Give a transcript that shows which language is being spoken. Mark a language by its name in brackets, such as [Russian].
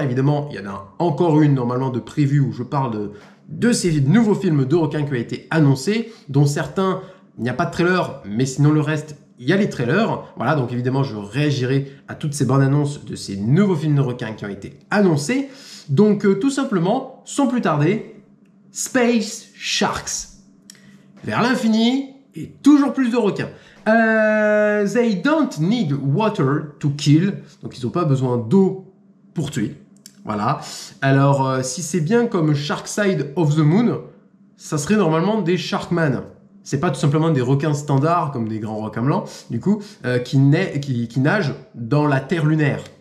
[French] Évidemment il y en a encore une normalement de prévue où je parle de ces nouveaux films de requins qui ont été annoncés, dont certains il n'y a pas de trailer, mais sinon le reste, il y a les trailers. Voilà, donc évidemment, je réagirai à toutes ces bandes annonces de ces nouveaux films de requins qui ont été annoncés. Donc, tout simplement, sans plus tarder, Space Sharks. Vers l'infini et toujours plus de requins. [English] They don't need water to kill. [French] Donc, ils n'ont pas besoin d'eau pour tuer. Voilà. Alors, si c'est bien comme Shark Side of the Moon, ça serait normalement des Sharkman. C'est pas tout simplement des requins standards, comme des grands requins blancs, du coup, qui nagent dans la terre lunaire.